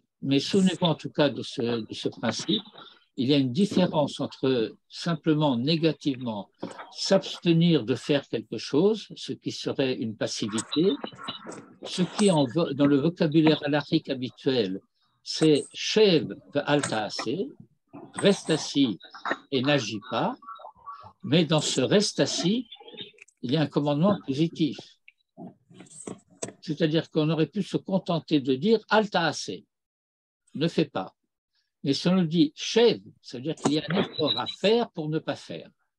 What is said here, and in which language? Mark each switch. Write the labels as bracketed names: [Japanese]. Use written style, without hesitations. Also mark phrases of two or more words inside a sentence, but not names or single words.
[French] Mais souvenez-vous en tout cas de ce principe. Il y a une différence entre simplement négativement s'abstenir de faire quelque chose, ce qui serait une passivité, ce qui dans le vocabulaire halachique habituel, c'est [Hebrew] שב ואל תעשה, [French] reste assis et n'agis pas, mais dans ce reste assis, il y a un commandement positif. C'est-à-dire qu'on aurait pu se contenter de dire [Hebrew] אל תעשה, [French] ne fais pas. Mais si on nous dit shev, ça veut dire qu'il y a un effort à faire pour ne pas faire.